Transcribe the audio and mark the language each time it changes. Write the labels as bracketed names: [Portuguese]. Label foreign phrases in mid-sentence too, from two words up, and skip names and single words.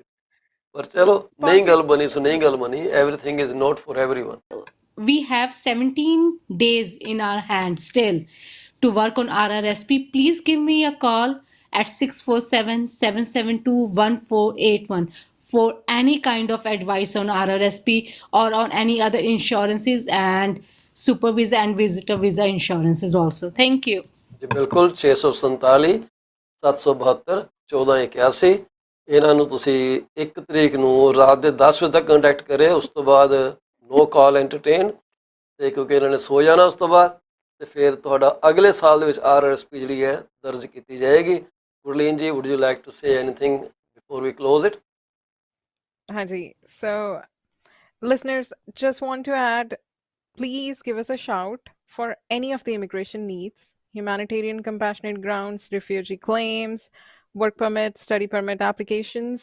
[Punjabi] ਪਰ ਚਲੋ ਨਹੀਂ ਗੱਲ ਬਣੀ ਸੋ ਨਹੀਂ ਗੱਲ ਬਣੀ, [English] everything is not for everyone. We have 17 days in our hands still to work on RRSP. Please give me a call at 647-772-1481 for any kind of advice on RRSP or on any other insurances and super visa and visitor visa insurances also. Thank you. [Punjabi] जी बिल्कुल 647 772 1481 ਇਹਨਾਂ ਨੂੰ ਤੁਸੀਂ 1 ਤਰੀਕ ਨੂੰ ਰਾਤ ਦੇ 10 ਵਜੇ ਤੱਕ ਕੰਟੈਕਟ ਕਰੇ, ਉਸ ਤੋਂ ਬਾਅਦ [English] no call entertain, [Punjabi] ਤੇ ਕਿਉਂਕਿ ਇਹਨਾਂ ਨੇ ਸੋ ਜਾਣਾ ਉਸ ਤੋਂ ਬਾਅਦ, ਤੇ ਫਿਰ ਤੁਹਾਡਾ ਅਗਲੇ ਸਾਲ ਦੇ ਵਿੱਚ RRSP ਜਿਹੜੀ ਹੈ ਦਰਜ ਕੀਤੀ ਜਾਏਗੀ। ਗੁਰਲੀਨ ਜੀ, [English] would you like to say anything before we close it? ਹਾਂਜੀ, so listeners, just want to add, please give us a shout for any of the immigration needs, humanitarian compassionate grounds, refugee claims, work permit, study permit applications.